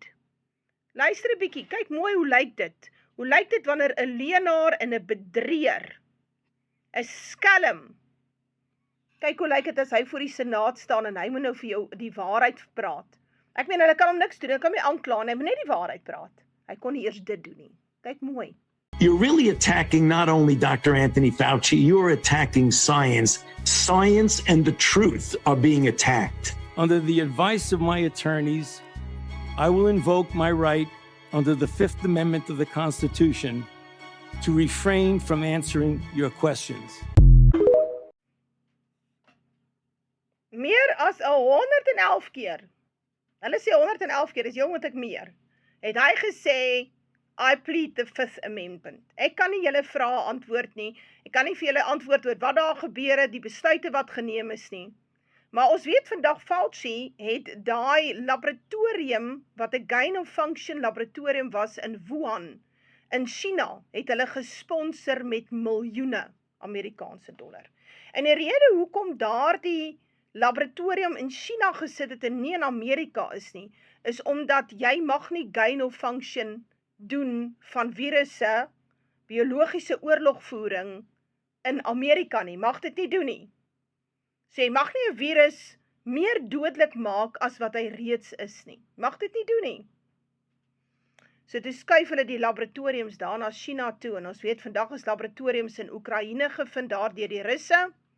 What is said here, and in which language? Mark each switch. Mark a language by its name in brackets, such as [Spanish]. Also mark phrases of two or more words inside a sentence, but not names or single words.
[Afrikaans] Luister 'n bietjie, kyk mooi hoe lyk dit. Hoe lyk dit wanneer 'n leienaar en 'n bedrieër, 'n skelm, kyk hoe lyk dit as hy voor die Senaat staan, en hy moet nou vir jou die waarheid praat. Ek meen, hulle kan hom niks doen, hulle kan hom nie aankla, en hy moet net die waarheid praat. Hy kon nie eers dit doen nie. Kyk mooi. [English] You're really attacking not only Dr. Anthony Fauci, you're attacking science. Science and the truth are being attacked. Under the advice of my attorneys, I will invoke my right under the 5th Amendment of the Constitution to refrain from answering your questions. [Afrikaans] Meer as 111 keer, hulle sê 111 keer, is jy moet ek meer, het hy gesê, [English] I plead the 5th Amendment. [Afrikaans] Ek kan nie julle vrae antwoord nie, ek kan nie vir julle antwoord oor wat daar gebeur het, die besluite wat geneem is nie. Maar ons weet vandag, Fauci het daai laboratorium, wat 'n [English] gain of function [Afrikaans] laboratorium was in Wuhan, in China, het hulle gesponsor met miljoene Amerikaanse dollar. En die rede hoekom daardie laboratorium in China gesit het en nie in Amerika is nie, is omdat jy mag nie [English] gain of function [Afrikaans] doen van virusse, biologiese oorlogvoering in Amerika nie, mag dit nie doen nie. So jy mag nie 'n virus meer dodelik maak as wat hy reeds is nie, mag dit nie doen nie. So toe skuif hulle die laboratoriums daar na China toe, en ons weet vandag is laboratoriums in Oekraïne gevind daar deur die Russe.